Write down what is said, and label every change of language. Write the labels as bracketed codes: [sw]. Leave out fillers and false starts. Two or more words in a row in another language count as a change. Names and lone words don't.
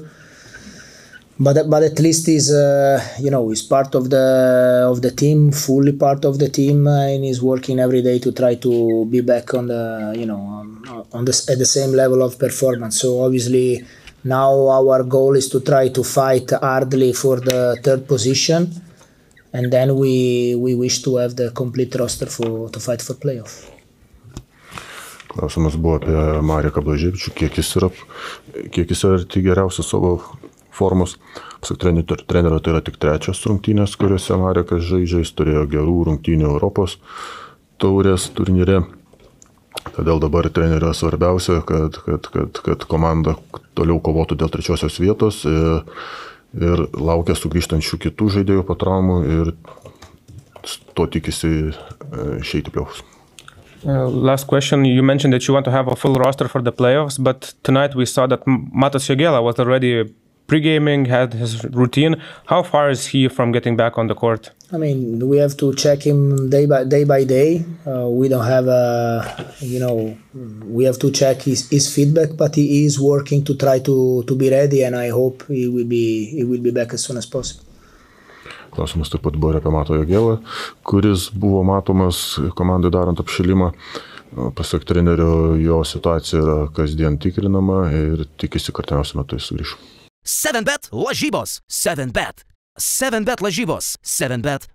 [en] But at least he's he's part of the team, fully part of the team, and he's working every day to try to be back on at the same level of performance. So obviously now our goal is to try to fight hardly for the 3rd position, and then we wish to have the complete roster to fight for playoff. [lt] Klausimas buvo apie Mareką Blaževičių, kiek jis yra geriausias savo formos. Pasak trenerio, tai yra tik 3 rungtynės, kuriuose Marekas žaidžia. Jis turėjo gerų rungtynių Europos taurės turnyre. Todėl dabar trenerio svarbiausia, kad komanda toliau kovotų dėl 3 vietos ir laukia sugrįžtančių kitų žaidėjų po traumų ir to tikisi išeiti playoffs. [en] Last question. You mentioned that you want to have a full roster for the playoffs, but tonight we saw that Matas Jogėla was already pre-gaming, had his routine. How far is he from getting back on the court? I mean, we have to check him day by day. We don't have we have to check his feedback, but he is working to try to be ready, and I hope he will be back as soon as possible. [lt] Klausimas taip pat buvo apie Matą Jogėlą, kuris buvo matomas komandai darant apšilimą. Pasak trenerio, jo situacija yra kasdien tikrinama ir tikisi, kad artimiausiu metu jis sugrįš. 7bet lažybos. 7bet. 7bet lažybos. 7bet.